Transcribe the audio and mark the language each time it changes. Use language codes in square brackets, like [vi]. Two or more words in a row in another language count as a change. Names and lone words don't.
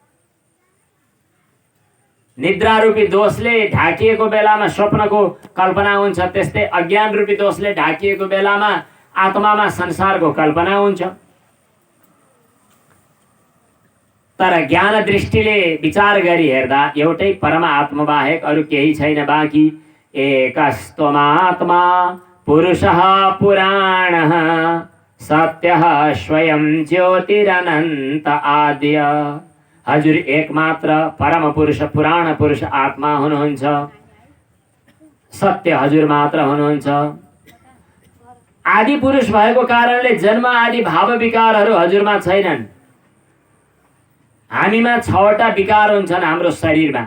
[ne] निद्रा रूपी दोषले ढाकिएको बेलामा स्वप्नको कल्पना हुन्छ, त्यस्तै अज्ञान रूपी दोषले ढाकिएको बेलामा आत्मामा संसारको कल्पना हुन्छ। तर ज्ञान दृष्टिले विचार गरी हेर्दा एउटै परमात्मा बाहेक अरू केही छैन। [sa] बाँकी एकस्त्वमात्मा पुरुषः पुराणः सत्यः स्वयं ज्योतिरनन्त आद्य। [ne] हजुर एकमात्र परम पुरुष पुराण पुरुष आत्मा हुनुहुन्छ। सत्य हजुर मात्र हुनुहुन्छ। आदि पुरुष भएको कारणले जन्म आदि भाव विकारहरू हजुरमा छैनन्। हामीमा 6वटा विकार हुन्छन् हाम्रो शरीरमा।